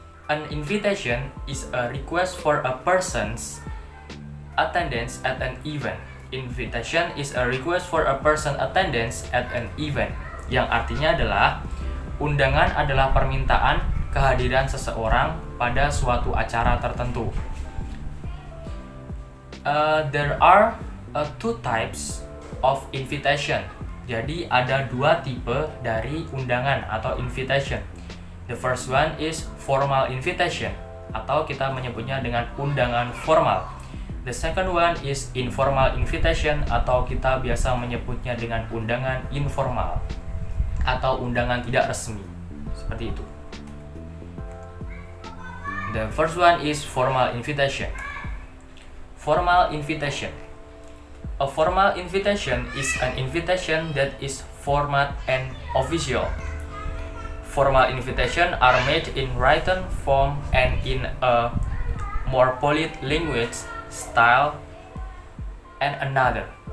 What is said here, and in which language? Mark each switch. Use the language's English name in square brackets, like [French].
[English] An invitation is a request for a person's attendance at an event. Invitation is a request for a person attendance at an event. [Indonesian] Yang artinya adalah undangan adalah permintaan kehadiran seseorang pada suatu acara tertentu. [English] There are two types of invitation. [Indonesian] Jadi ada dua tipe dari undangan atau invitation. [English] The first one is formal invitation, [Indonesian] atau kita menyebutnya dengan undangan formal. [English] The second one is informal invitation, [Indonesian] atau kita biasa menyebutnya dengan undangan informal atau undangan tidak resmi. Seperti itu. [English] The first one is formal invitation. Formal invitation. A formal invitation is an invitation that is formal and official. Formal invitation are made in written form and in a more polite language style and another.